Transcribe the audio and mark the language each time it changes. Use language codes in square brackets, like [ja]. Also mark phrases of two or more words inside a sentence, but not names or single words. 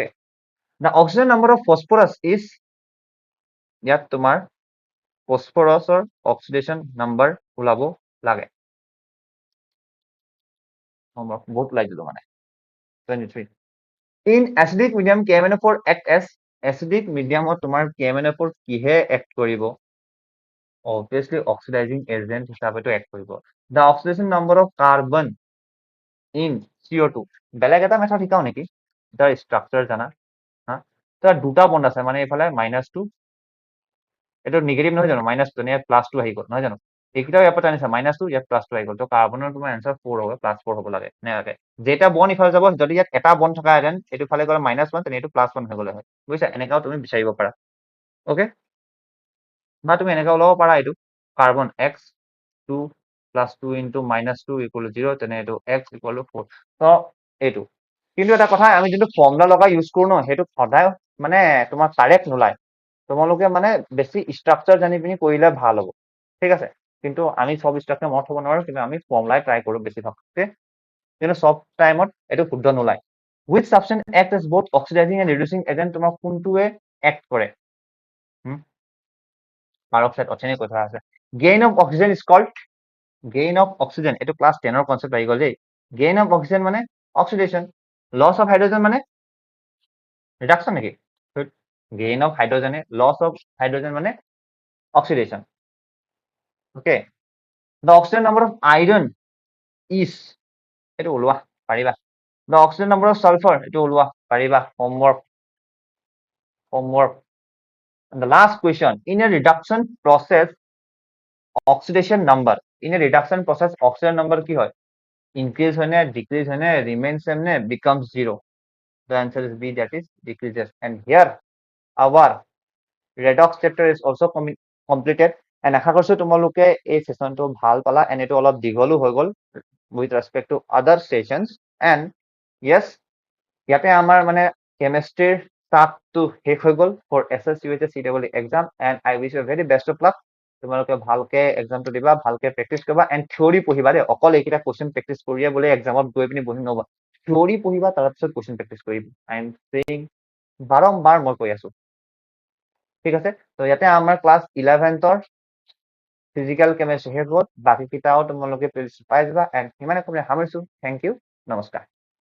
[en] The oxygen number of phosphorus is, [as] ইয়াত তোমাৰ ফসফরাসৰ অক্সিডেশন নম্বৰ ওলাব লাগে, বহুত ওলাই দিলো মানে 23। [en] In acidic medium KMnO4 act as, acidic mediumত [as] তোমাৰ KMnO4 কিহে act কৰিব, [en] obviously oxidizing agent [as] হিচাপেটো act কৰিব। [en] The oxidation number of carbon in CO2, [as] বেলেগ এটা মেথড শিকাও নেকি, তাৰ স্ট্ৰাকচাৰ জানা, তাৰ দুটা বন্ড আছে, মানে এইফালে -2, এটা নেগেটিভ নহয় জানো, -2 নে +2 আহি গ'ল নহয় জানো, এইকেইটাও ইয়াৰ পৰা টানিছে -2, ইয়াত +2 আহি গ'ল, তো কাৰ্বনৰ তোমাৰ আনসাৰ 4 হ'ব, +4 হ'ব লাগে নেলাগে, যেটা বন্ড ইফালে যাব, যদি ইয়াত এটা বন্ড থকাহেঁতেন এইটো ফালে গ'লে -1, তেনে এইটো +1 হৈ গ'লে হয়, বুজিছা, এনেকাও তুমি বিচাৰিব পাৰা, ওকে, বা তুমি এনেকা ওলাব পাৰা, এইটো কাৰ্বন x2 + 2 * -2 = 0, তেনে এইটো x = 4, তো এইটো কিন্তু এটা কথা আমি যোনটো ফৰ্মুলা লগাই ইউজ কৰো ন সেইটো সদায় মানে তোমাৰ কাৰেক্ট নোলায় তোমালোকে মানে বেছি ষ্ট্ৰাকচাৰ জানি পিনি কৰিলে ভাল হ'ব ঠিক আছে কিন্তু আমি সব ষ্ট্ৰাকচাৰ মনত থব নোৱাৰো কিন্তু আমি ফৰ্মুলাই ট্ৰাই কৰো বেছিভাগ কিন্তু সব টাইমত এইটো শুদ্ধ নোলায় [en] which substance act as both oxidizing and reducing agent [as] তোমাক কোনটোৱে act কৰে পাৰক্সাইড অথনি কথা আছে [en] gain of oxygen is called gain of oxygen [as] এইটো ক্লাছ 10 ৰ কনসেপ্ট আহি গল দেই [en] gain of oxygen [as] মানে [en] oxidation loss of hydrogen [as] মানে reduction নেকি [en] gain of hydrogen loss of hydrogen [as] মানে [en] oxidation okay the oxygen number of iron is [as] এইটো ওলোৱা পাৰিবা [en] the oxygen number of sulfur [as] এইটো ওলোৱা পাৰিবা homework [en] and the last question in a reduction process oxidation number in a reduction process oxidation number [as] কি হয় [en] increase [as] হয় নে [en] decrease [as] হয় নে [en] remain same নে becomes zero the answer is B that is decreases and here our redox chapter is also completed and [as] আশা কৰিছো তোমালোকে এই সেশনটো ভাল পালা [en] and [as] এটো অলপ দীঘলো হৈ গল [en] with respect to other sessions and yes [as] ইয়াতে আমাৰ মানে chemistry টাপটো শেষ হৈ গল [en] for SSUHS CEE exam and I wish you very best of luck [as] তোমালোকে ভালকে এক্সামটো দিবা ভালকে প্ৰেক্টিস কৰিবা and থিওৰি পঢ়িবা দে অকল এইকিটা কোশ্চেন প্ৰেক্টিস কৰিয়ে বলে এক্সামত গৈ পিনি বহি নবা থিওৰি পঢ়িবা তাৰ পিছত কোশ্চেন প্ৰেক্টিস কৰিবা [en] I am saying [as] বাৰম্বাৰ মই কৈ আছো ঠিক আছে তো ইয়াতে আমাৰ ক্লাস 11ৰ [en] physical chemistry [as] শেষ হ'ল বাকি কিটাও তোমালোকে প্লেলিস্ট পাই যাবা and সিমানে কমে সামৰিছো [en] thank you [as] নমস্কাৰ